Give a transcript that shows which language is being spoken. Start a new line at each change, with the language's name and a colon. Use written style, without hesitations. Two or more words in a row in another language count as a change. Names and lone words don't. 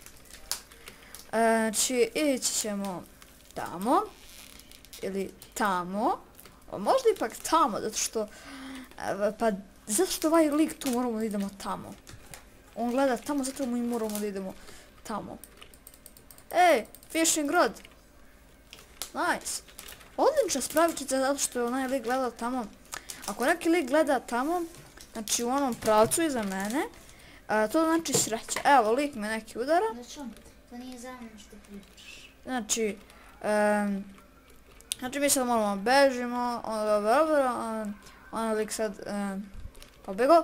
Bosnian: Znači ići ćemo tamo ili tamo, možda ipak tamo, zato što ovaj lik tu moramo da idemo tamo. On gleda tamo, zato mi moramo da idemo tamo.
English: Ej, fishing rod. Nice.
Bosnian: Odlična spravičica zato što je onaj lik gledao tamo. Ako neki lik gleda tamo, znači u onom pravcu iza mene, to znači sreća. Evo, lik me neki udara. To nije za mene što pričaš. Znači mi sad moramo bežimo, onaj lik sad pobjego?